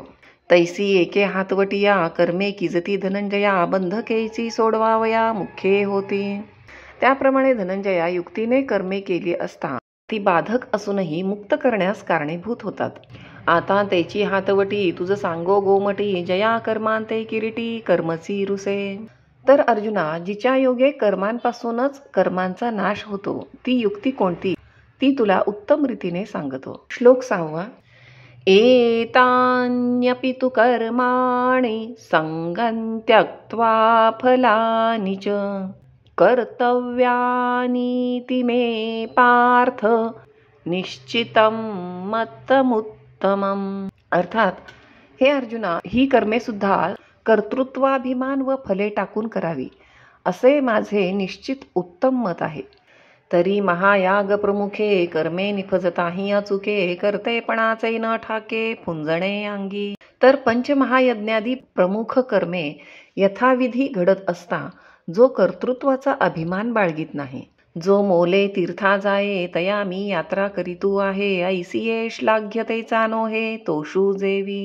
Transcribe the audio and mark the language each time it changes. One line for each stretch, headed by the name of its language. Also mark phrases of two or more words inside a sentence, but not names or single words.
Marathi: तैसी एके हातवटिया कर्मे किजती धनंजया बंधकेची सोडवावया मुख्ये होती. त्याप्रमाणे धनंजया युक्तीने कर्मे केली असता ती बाधक असूनही मुक्त करण्यास कारणीभूत होतात. आता त्याची हातवटी तुझ सांगो गोमटी जया कर्मांते किरीटी कर्मची रुसे. तर अर्जुना, जिच्या योगे कर्मांपासूनच कर्मांचा नाश होतो ती युक्ती कोणती ती तुला उत्तम रीतीने सांगतो. श्लोक 6.
Sanskrit: एतान्यपि तु कर्माणि संगं त्यक्त्वा फलानि च कर्तव्यानीति मे पार्थ निश्चितं मत्तमुत्तमम्.
Marathi: अर्थात, हे अर्जुना, ही कर्मे सुद्धा कर्तृत्वाभिमान व फले टाकून करावी असे माझे निश्चित उत्तम मत आहे. तरी महायाग प्रमुखे कर्मे निफजताही अचुके कर्तेपणाचे न ठाके फुंजणे अंगी. तर पंचमहायज्ञादी प्रमुख कर्मे यथाविधी घडत असता जो कर्तृत्वाचा अभिमान बाळगीत नाही, जो मोले तीर्था जाये तया मी यात्रा करीतू आहे ऐसिये श्लाघ्यतेचा नोहे तोषू जेवी.